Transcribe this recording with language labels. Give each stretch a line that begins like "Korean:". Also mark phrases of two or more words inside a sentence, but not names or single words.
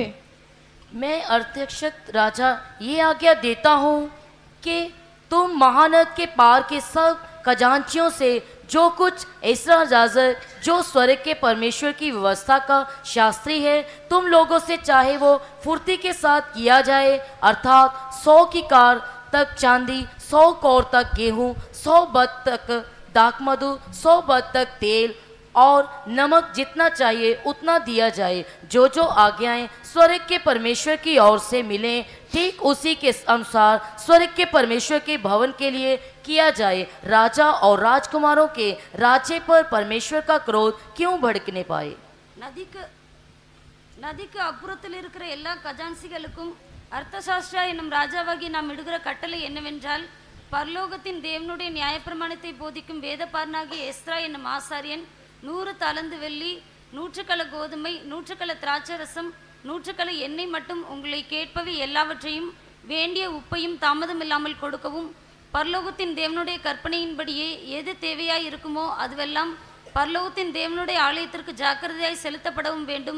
Hindi: मैं अर्थक्षत राजा ये आज्ञा देता हूँ कि तुम महानद के पार के सब खजांचियों से जो कुछ इस्रा याजक जो स्वर्ग के परमेश्वर की व्यवस्था का शास्त्री है तुम लोगों से चाहे वो फुर्ती के साथ किया जाए, अर्थात 100 की कार तक चांदी, 100 कौर तक गेहूँ, 100 बत तक दाखमधु, 100 बत तक तेल और नमक जितना चाहिए उतना दिया जाए। जो जो आज्ञाएं स्वर्ग के परमेश्वर की ओर से मिलें ठीक उसी के अनुसार स्वर्ग के परमेश्वर के भवन के लिए किया जाए। राजा और राजकुमारों के राज्य पर परमेश्वर का क्रोध क्यों भड़कने पाए?
Tamil: நதிக்கு அப்புறத்தில் இருக்கிற எல்லா கஜான்சிகளுக்கும் அர்த்தசாஸ்திரா என்னும் ராஜாவாகி நாம் இடுகிற கட்டளை என்னவென்றால், பரலோகத்தின் தேவனுடைய நியாயப்பிரமாணத்தை போதிக்கும் வேதபாரனாகிய எஸ்ரா என்னும் ஆசாரியன் 100 தாலந்து வெள்ளி, 100 கல கோதுமை, 100 கல திராட்சை ரசம், 100 கல எண்ணெய் மட்டும் உங்களை கேட்பவை எல்லாவற்றையும் வேண்டிய உப்பையும் தாமதம் இல்லாமல் கொடுக்கவும், பரலோகத்தின் தேவனுடைய கற்பனையின்படியே எது தேவையாய் இருக்குமோ அதுவெல்லாம் பரலோகத்தின் தேவனுடைய ஆலயத்திற்கு ஜாக்கிரதையாய் செலுத்தப்படவும் வேண்டும்.